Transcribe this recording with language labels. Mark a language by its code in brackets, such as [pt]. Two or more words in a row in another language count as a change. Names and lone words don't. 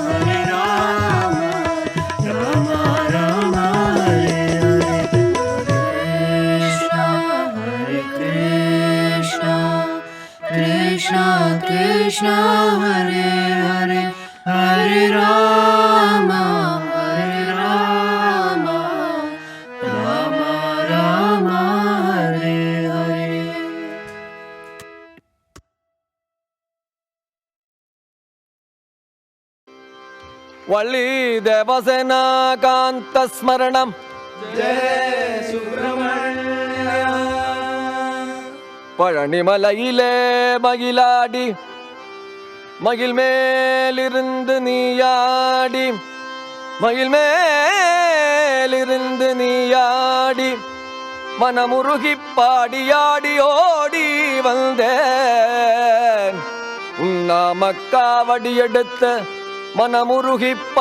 [sa] Rama Rama Hare Hare Krishna Krishna Hare Hare Hare Rama Rama Rama Hare Hare [ta] வள்ளி தேவசேனா காந்த ஸ்மரணம் பழனிமலையிலே மகிழாடி மகிழ் மேலிருந்து நீயாடி மகிழ் மேலிருந்து நீயாடி மனமுருகி பாடியாடி ஓடி வந்தேன் உன்னாமக்காவடி எடுத்த மனமுருகி